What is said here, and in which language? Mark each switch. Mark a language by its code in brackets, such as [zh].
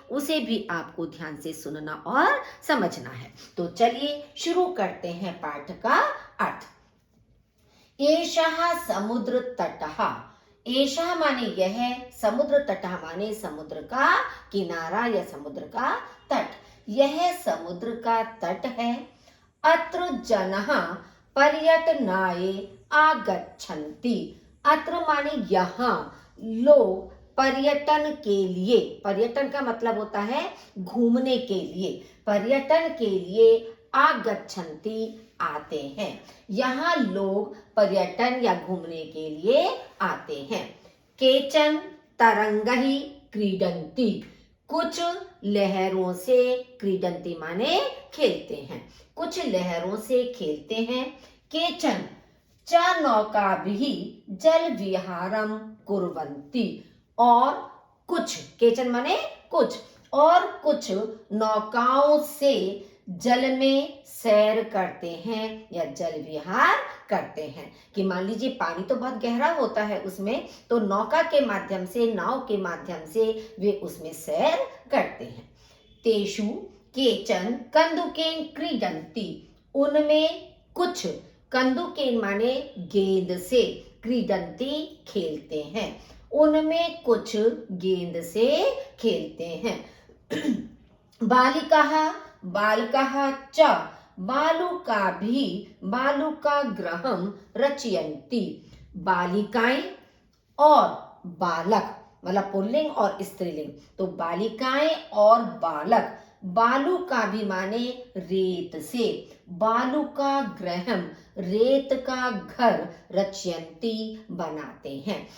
[hi] उसे भी आपको ध्यान से सुनना और समझना है। तो चलिए शुरू करते हैं पाठ का अर्थ। [sa] एषः समुद्र तटः। [hi] एषः माने यह, समुद्र तटः माने समुद्र का किनारा या समुद्र का तट। यह समुद्र का तट है। [sa] अत्र जनः पर्यटनाय आगच्छन्ति। [hi] अत्र माने यहाँ, लोग पर्यटन के लिए, पर्यटन का मतलब होता है घूमने के लिए, पर्यटन के लिए आगच्छन्ति आते हैं। यहाँ लोग पर्यटन या घूमने के लिए आते हैं। [sa] केचन तरंगहि क्रीडन्ति। [hi] कुछ लहरों से, क्रीडन्ति माने खेलते हैं, कुछ लहरों से खेलते हैं। [sa] केचन च नौकाभिः जल विहारम कुर्वन्ति। [hi] और कुछ, केचन माने कुछ, और कुछ नौकाओं से जल में सैर करते हैं या जल विहार करते हैं। कि मान लीजिए पानी तो बहुत गहरा होता है उसमें, तो नौका के माध्यम से, नाव के माध्यम से वे उसमें सैर करते हैं। [sa] तेषु केचन कंदुकेन क्रीडन्ति। [hi] उनमें कुछ, कंदुकेन माने गेंद से, क्रीडन्ति खेलते हैं, उनमें कुछ गेंद से खेलते हैं। [sa] बालिकाः बालकाः च बालुकाभिः बालुकागृहं रचयन्ति। [hi] बालिकाएं और बालक, मतलब पुल्लिंग और स्त्रीलिंग, तो बालिकाएं और बालक, बालुका भी माने रेत से, बालुका गृहम रेत का घर, रचयन्ति बनाते हैं।